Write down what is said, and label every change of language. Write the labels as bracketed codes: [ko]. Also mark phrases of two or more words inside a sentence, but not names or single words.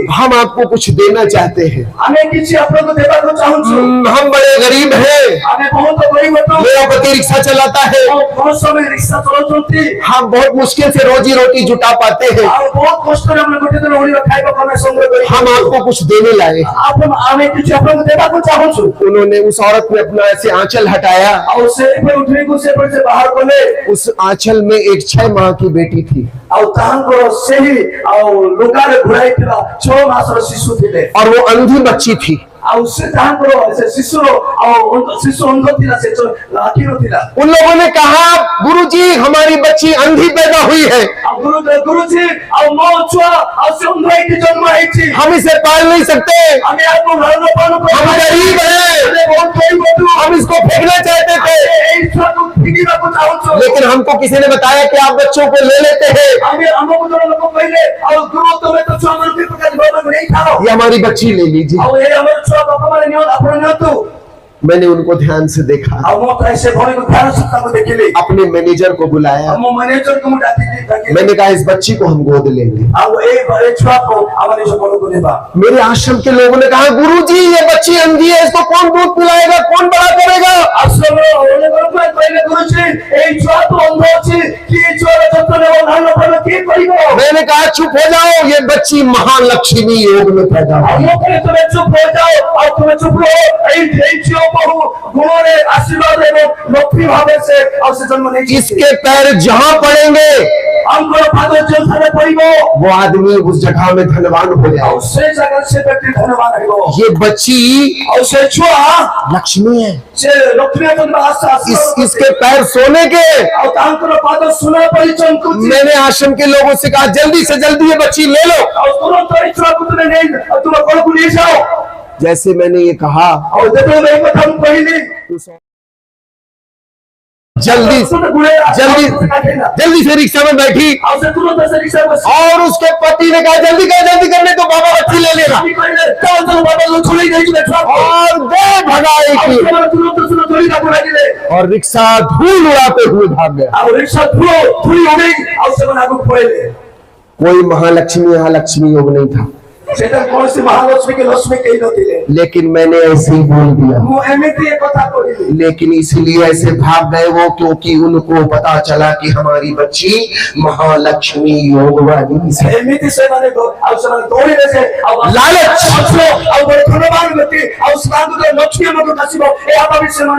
[hi] हम आपको कुछ देना चाहते हैं। [or] ଆମେ କିଛି ଆପଣଙ୍କୁ ଦେବାକୁ ଚାହୁଁଛୁ। [hi] हम बड़े गरीब हैं, [or] ଆମେ ବହୁତ ଗରିବ ଅଟୁ। [hi] मेरा पति रिक्शा चलाता है, [or] ବହୁତ ସମୟ ରିକ୍ସା ଚଲାଉଛନ୍ତି। [hi] हम बहुत मुश्किल से रोजी रोटी जुटा पाते हैं। [or] ଆଉ ବହୁତ କଷ୍ଟରେ ଆମେ ଗୋଟେ ଦିନ ଓଳିର ଖାଇବାକୁ ଆମେ ସଂଗ୍ରହ କରି [hi] हम आपको कुछ देने लाए। [or] ଆପଣ ଆମେ କିଛି ଆପଣଙ୍କୁ ଦେବାକୁ ଚାହୁଁଛୁ। [hi] उन्होंने उस औरत ने अपना ऐसे आंचल हटाया। [or] ଆଉ ସେ ଉଠିକୁ ସେ ବାହାର କଲେ। [hi] उस आंचल में एक 6 माह की बेटी थी [or] ଆଉ ତାଙ୍କର ସେହି ଆଉ ଲୁଗାରେ ଘୋଡ଼ାଇଥିବା 6 ମାସର ଶିଶୁ ଥିଲେ। [hi] और वो अंधी बच्ची थी। [or] ଆଉ ସେ ତାଙ୍କର ସେ ଶିଶୁର ଆଉ ଶିଶୁ ଅନ୍ଧ ଥିଲା, ସେ ଆଖି ନଥିଲା। [hi] उन लोगों ने कहा गुरुजी हमारी बच्ची अंधी पैदा हुई है, [or] ଆଉ ଗୁରୁଜୀ ଆଉ ମୋ ଛୁଆ ଆଉ ସେ ଅନ୍ଧ ହେଇକି ଜନ୍ମ ହେଇଛି। [hi] हम इसे पाल नहीं सकते, [or] ଆମେ ଆକୁ ଲାଳନ ପାଳନ [hi] हम गरीब हैं, [or] ଆମେ ବହୁତ ଗରିବ ଅଟୁ। [hi] हम इसको फेंकना चाहते थे। [or] ଏଇ ଛୁଆକୁ ଫିଙ୍ଗିବାକୁ ଚାହୁଁଛୁ। [hi] लेकिन हमको किसी ने बताया कि आप बच्चों को ले लेते हैं, [or] ଆମେ ଆମକୁ ଜଣେ ଲୋକ କହିଲେ ଆଉ ଗୁରୁ ତମେ ତ ଛୁଆମାନଙ୍କୁ ଏ ପ୍ରକାର ଭାବରେ ନେଇଥାଅ। [hi] ये हमारी बच्ची ले लीजिए। [or] ଆଉ ଏ ଆମର ଛୁଆ ବାପାମାନେ ନିଅନ୍ତୁ, ଆପଣ ନିଅନ୍ତୁ। [hi] मैंने उनको ध्यान से देखा, [or] ଆଉ ମୁଁ ପ୍ରାୟ ସେ ଭଉଣୀକୁ ଧ୍ୟାନ ସହିତ ତାକୁ ଦେଖିଲି। [hi] अपने मैनेजर को बुलाया, [or] ଆଉ ମୋ ମ୍ୟାନେଜରକୁ ମୁଁ ଡାକିଲି। [hi] मैंने कहा इस बच्ची को हम गोद लेंगे। [or] ଆଉ ଏ ଛୁଆକୁ ଆମ ନିଜ ଘରକୁ ନେବା। [hi] मेरे आश्रम के लोगों ने कहा गुरुजी ये बच्ची अंधी है, इसको कौन दूध पिलाएगा, कौन बड़ा करेगा? [or] ଆଶ୍ରମର ଅନେକ ଲୋକ କହିଲେ ଗୁରୁଜୀ ଏଇ ଛୁଆ ତ ଅନ୍ଧ ଅଛି, କିଏ ଛୁଆର ଯତ୍ନ ନେବ, ଲାଳନ ପାଳନ କିଏ କରିବ? [hi] मैंने कहा चुप हो जाओ, ये बच्ची महालक्ष्मी योग में पैदा [or] ଆଉ [hi] हुई। [or] ମୁଁ କହିଲି ତୁମେ ଚୁପ ହୋଇଯାଅ, ଆଉ ତୁମେ ଚୁପ ରହ। ଏଇ ଝିଅ ବହୁ ଗୁଣରେ ଆଶୀର୍ବାଦ ଏବଂ ଲକ୍ଷ୍ମୀ ଭାବେ ସେ ଆଉ ସେ ଜନ୍ମ ନେଇଛି। [hi] इसके पैर जहां पड़ेंगे [or] ଆମର ପାଦ ଯେଉଁଠାରେ ପଡ଼ିବ [hi] वो आदमी उस जगह में धनवान हो [or] ଆଉ [hi] जाए। [or] ସେ ଜାଗାରେ ସେ ବ୍ୟକ୍ତି ଧନ୍ୟବାଦ ହେବ। [hi] ये बच्ची [or] ଆଉ ସେ ଛୁଆ [hi] लक्ष्मी है। [or] ସେ ଲକ୍ଷ୍ମୀ [hi] इसके पैर सोने के। [or] ଆଉ ତାଙ୍କର ପାଦ ସୁନା ପରି ଚମକୁଛି। [hi] मैंने आश्रम के लोगों से कहा जल्दी से जल्दी ये बच्ची ले लो। [or] ଆଉ ତୁରନ୍ତ ଏଇ ଛୁଆକୁ ତୁମେ ନେଇ ତୁମ ଘରକୁ ନେଇଯାଅ। [hi] जैसे मैंने ये कहा [or] ଆଉ ଯେତେବେଳେ ଏଇ କଥା ମୁଁ କହିଲି [hi] जल्दी जल्दी जल्दी से रिक्शा में बैठी [or] ଆଉ ସେ ତୁରନ୍ତ ସେ ରିକ୍ସାରେ ବସି [hi] और उसके पति ने कहा जल्दी करने तो बाबा बच्ची ले लेगा [or] ଚାଲ ବାବା ଛୁଡେଇ ଦେଇଯିବେ ଛୁଆକୁ [hi] और दे भगाई [or] ଆଉ [hi] की [or] ସେମାନେ ତୁରନ୍ତ ଧରିବାକୁ ଲାଗିଲେ [hi] और रिक्शा धूल उड़ाते हुए भाग गया। [or] ଆଉ ରିକ୍ସା ଧୂଳି ଉଡେଇ ଆଉ ସେମାନେ ଆଗକୁ ପଳେଇଲେ। [hi] कोई महालक्ष्मी यहाँ लक्ष्मी योग नहीं था, [or] ସେଟା କୌଣସି ମହାଲକ୍ଷ୍ମୀ କି ଲକ୍ଷ୍ମୀ କେହି ନଥିଲେ। [hi] लेकिन मैंने ऐसे ही बोल दिया। [or] ମୁଁ ଏମିତି ଏ କଥା କହିଲି [hi] लेकिन इसलिए ऐसे भाग गए वो क्योंकि उनको पता चला कि हमारी बच्ची महालक्ष्मी योग वाली है। [or] ଏମିତି ସେମାନେ ଆଉ ସେମାନେ ଦୌଡ଼ିଲେ ଯେ ଆଉ ଲାଲଚ ଆଉ ଗୋଟେ ଧନବାନ ବ୍ୟକ୍ତି ଆଉ ତାଙ୍କୁ ତ ଲକ୍ଷ୍ମୀ ଆମକୁ ଆସିବ ଏହା ଭାବି ସେମାନେ